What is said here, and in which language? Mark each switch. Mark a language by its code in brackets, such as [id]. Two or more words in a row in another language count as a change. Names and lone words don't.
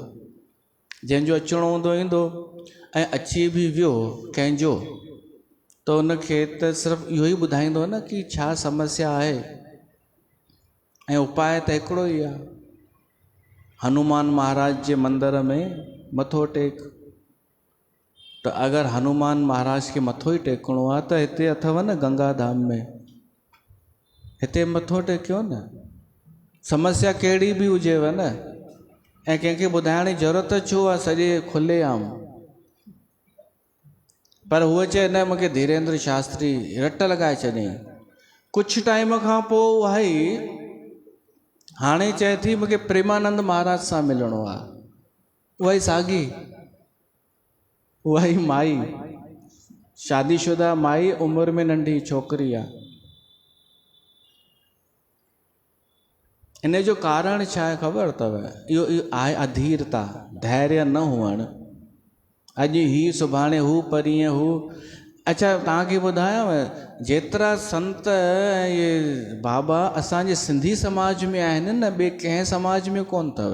[sd] जंहिंजो अचिणो हूंदो ईंदो, ऐं अची बि वियो कंहिंजो त उनखे त सिर्फ़ु इहो ई ॿुधाईंदो न कि छा समस्या आहे। ऐं उपाय त हिकिड़ो ई आहे, हनुमान महाराज जे मंदर में मथो टेक। त अगरि हनुमान महाराज खे मथो ई टेकणो आहे त हिते अथव न गंगा धाम में, हिते मथो टेकियो न। समस्या कहिड़ी बि हुजेव न, ऐं कंहिंखे ॿुधाइण जी ज़रूरत छो आहे, सॼे खुले आम। पर हूअ चए न, मूंखे धीरेन्द्र शास्त्री रट लॻाए छॾियईं। कुझु टाइम खां पोइ उहा ई हाणे चए थी मूंखे प्रेमानंद महाराज सां मिलणो आहे। उहा ई साॻी, उहा ई माई, शादीशुदा माई, उमिरि में नंढी छोकिरी आहे। इन जो कारण छा आहे ख़बर अथव? इहो आहे अधीरता, धैर्य न हुअणु। अॼु ही, सुभाणे हू, परीहं हू। अच्छा तव्हांखे ॿुधायांव, जेतिरा संत ऐं इहे बाबा असांजे सिंधी समाज में आहिनि न, ॿिए कंहिं समाज में कोन अथव।